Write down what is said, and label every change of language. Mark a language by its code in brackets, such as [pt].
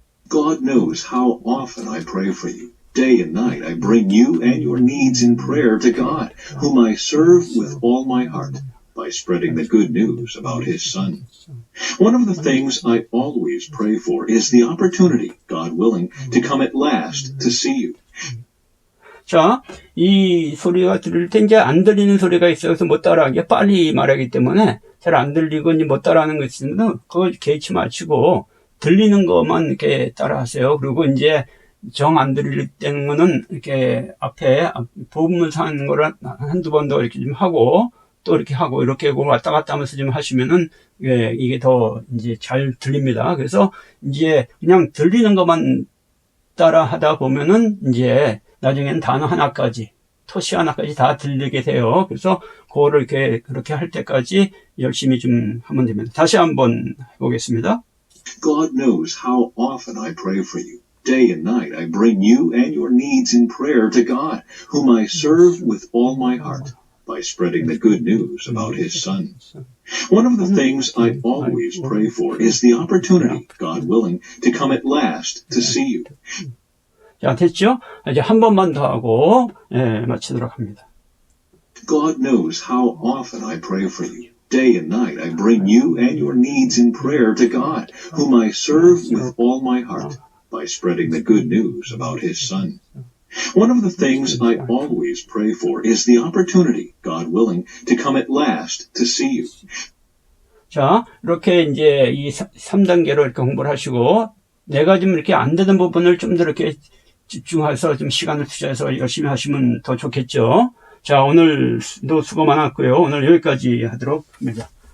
[en] God knows how often I pray for you. Day and night I bring you and your needs in prayer to God, whom I serve with all my heart by spreading the good news about His Son. One of the things I always pray for is the opportunity, God willing, to come at last to see you. [ko] 자, 이 소리가 들릴 때 이제 안 들리는 소리가 있어서 못 따라하게 빨리 말하기 때문에 잘 안 들리고 이제 못 따라하는 거 있으면 그거 개의치 마시고 들리는 것만 이렇게 따라하세요. 그리고 이제 정 안 들릴 때는 이렇게 앞에 부분문서 하는 거를 한두 번 더 이렇게 좀 하고 또 이렇게 하고 이렇게 왔다 갔다 하면서 좀 하시면은 이게 더 이제 잘 들립니다. 그래서 이제 그냥 들리는 것만 따라 하다 보면은 이제 나중에는 단어 하나까지, 토시 하나까지 다 들리게 돼요. 그래서 그거를 그렇게 할 때까지 열심히 좀 하면 됩니다. 다시 한번 해보겠습니다. [en] God knows how often I pray for you. Day and night I bring you and your needs in prayer to God, whom I serve with all my heart by spreading the good news about His Son. One of the things I always pray for is the opportunity, God willing, to come at last to see you. [ko] 자, 됐죠? 이제 한 번만 더 하고 마치도록 합니다. [en] God knows how often I pray for you. Day and night I bring you and your needs in prayer to God, whom I serve with all my heart by spreading the good news about His Son. One of the things I always pray for is the opportunity, God willing, to come at last to see you. [ko] 자, 이렇게 이제 이 3단계로 이렇게 공부를 하시고 내가 좀 이렇게 안 되는 부분을 좀 더 이렇게 집중해서 좀 시간을 투자해서 열심히 하시면 더 좋겠죠. 자, 오늘도 수고 많았고요. 오늘 여기까지 하도록 합니다.